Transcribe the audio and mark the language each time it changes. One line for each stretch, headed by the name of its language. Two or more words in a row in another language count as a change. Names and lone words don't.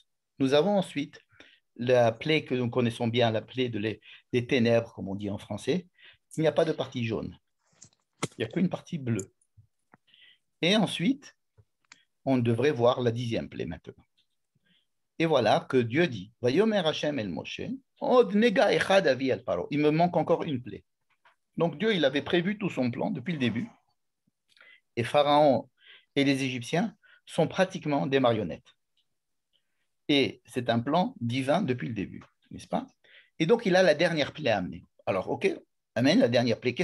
French: Nous avons ensuite la plaie que nous connaissons bien, la plaie des ténèbres, comme on dit en français. Il n'y a pas de partie jaune. Il n'y a qu'une partie bleue. Et ensuite, on devrait voir la 10e plaie maintenant. Et voilà que Dieu dit,
Hebrew: ויאמר השם אל משה, עוד נגע אחד אביא על פרעה.
French: Il me manque encore une plaie. Donc Dieu, il avait prévu tout son plan depuis le début. Et Pharaon et les Égyptiens sont pratiquement des marionnettes. Et c'est un plan divin depuis le début, n'est-ce pas? Et donc, il a la dernière plaie à amener. Alors, OK, amène la dernière plaie.